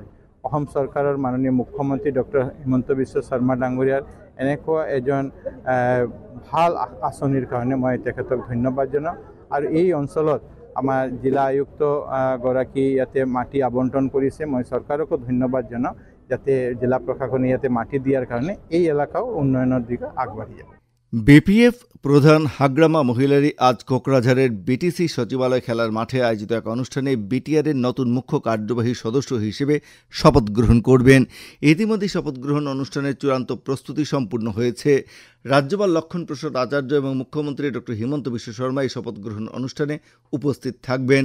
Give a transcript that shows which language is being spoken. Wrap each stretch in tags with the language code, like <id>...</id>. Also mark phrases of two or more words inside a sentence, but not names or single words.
<as>অসম চৰকাৰৰ মাননীয় মুখ্যমন্ত্ৰী ডক্টৰ হিমন্ত বিশ্ব শৰ্মা ডাঙৰীয়াৰ এনেকুৱা এজন ভাল আঁচনিৰ কাৰণে মই তেখেতক ধন্যবাদ জনাওঁ। আৰু এই অঞ্চলত আমাৰ জিলা আয়ুক্ত গৰাকী ইয়াতে মাটি আবণ্টন কৰিছে, মই চৰকাৰকো ধন্যবাদ জনাওঁ যাতে জিলা প্ৰশাসনে ইয়াতে মাটি দিয়াৰ কাৰণে এই এলেকাও উন্নয়নৰ দিকে আগবাঢ়ি যায়।</as> <bn>বিপিএফ প্রধান হাগ্রামা মহিলারি আজ কোকরাঝাড়ের বিটিসি সচিবালয় খেলার মাঠে আয়োজিত এক অনুষ্ঠানে বিটিআরের নতুন মুখ্য কার্যবাহী সদস্য হিসেবে শপথ গ্রহণ করবেন। ইতিমধ্যে শপথ গ্রহণ অনুষ্ঠানের চূড়ান্ত প্রস্তুতি সম্পূর্ণ হয়েছে। রাজ্যপাল লক্ষণ প্রসাদ আচার্য এবং মুখ্যমন্ত্রী ডক্টর হিমন্ত বিশ্ব শর্মা এই শপথ গ্রহণ অনুষ্ঠানে উপস্থিত থাকবেন।</bn>